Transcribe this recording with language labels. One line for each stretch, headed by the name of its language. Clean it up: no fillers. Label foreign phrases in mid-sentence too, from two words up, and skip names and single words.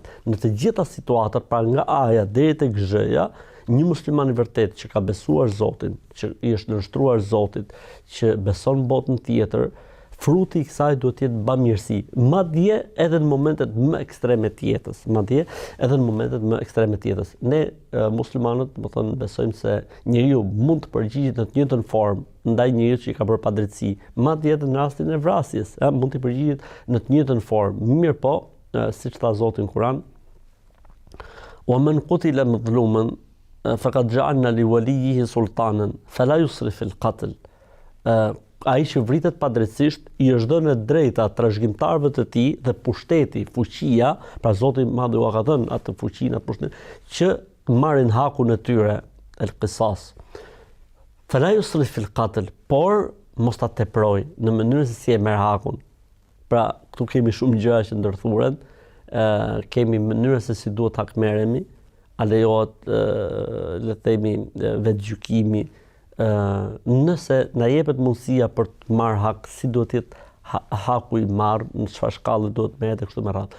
Albanian: Në të gjitha situatat, pra nga aja deri tek zhëja, një musliman I vërtet që ka besuar Zotin, që I është nënshtruar Zotit, që beson botën tjetër, fruti I kësaj duhet të jetë bamirësi, madje edhe në momentet më ekstreme të jetës, Ne muslimanët, do të thonë, besojmë se njeriu mund të përgjigjet në të njëjtën formë ndaj njeriu që I ka bërë padrejtësi, madje edhe në rastin e vrasjes, mund të përgjigjet në të njëjtën formë. Mirë po, siç tha Zoti në Kur'an,
Arabic: "ومن قتل مظلوما فقد جعلنا لوليه سلطانا فلا يسرف في القتل."
Albanian: Ai që vritet padrejtisht I është dhënë drejta trashëgimtarëve të tij dhe pushteti, fuqia, pra Zoti I Madh ua ka dhënë atë fuqinë, atë pushtet, që marrin hakun e tyre,
Arabic: القصاص. فلا يسرف في القتل,
Albanian: por mos ta teproj në mënyrën se si e merr hakun. Pra, këtu kemi shumë gjëra që ndërthuren, kemi mënyrën se si duhet hakmerremi, a lejohet le të themi vetë gjykimi, nëse na jepet mundësia për të marrë hak, si duhet të jetë haku I marrë, në çfarë shkallë duhet merret e kështu me radhë.